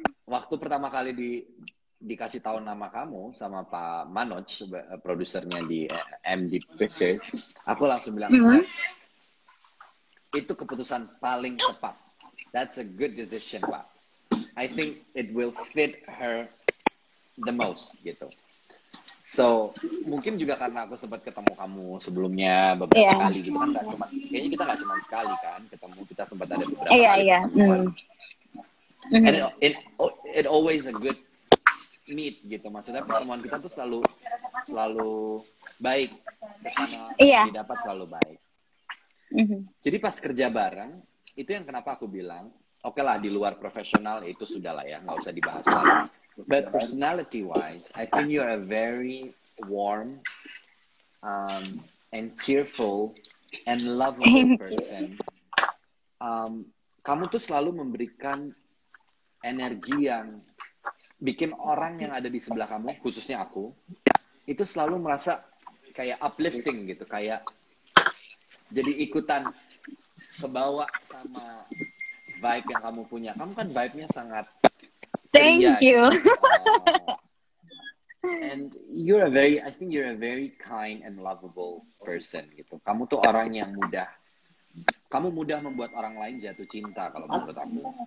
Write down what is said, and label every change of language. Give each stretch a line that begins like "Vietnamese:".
Indonesian: Waktu pertama kali dikasih tahu nama kamu sama Pak Manoj, produsernya di MD Pictures, aku langsung bilang, itu keputusan paling tepat.
English: That's a good decision, Pak. I think it will fit her the most, gitu.
Indonesian: So, mungkin juga karena aku sempat ketemu kamu sebelumnya beberapa kali gitu kan, kayaknya kita nggak cuma sekali kan ketemu, kita sempat ada beberapa kali.
English: And it always a good meet gitu.
Indonesian: Maksudnya pertemuan kita tuh selalu baik, kesana didapat selalu baik. Jadi pas kerja bareng, itu yang kenapa aku bilang, oke lah di luar profesional itu sudah lah ya, nggak usah dibahas lagi.
English: But personality-wise, I think you're a very warm and cheerful and lovable person.
Indonesian: Kamu tuh selalu memberikan energi yang bikin orang yang ada di sebelah kamu, khususnya aku, itu selalu merasa kayak uplifting gitu, kayak jadi ikutan kebawa sama vibe yang kamu punya. Kamu kan vibe-nya sangat ceria.
English: Thank you. And I think you're a very kind and lovable person gitu.
Indonesian: Kamu tuh orang yang kamu mudah membuat orang lain jatuh cinta kalau menurut aku.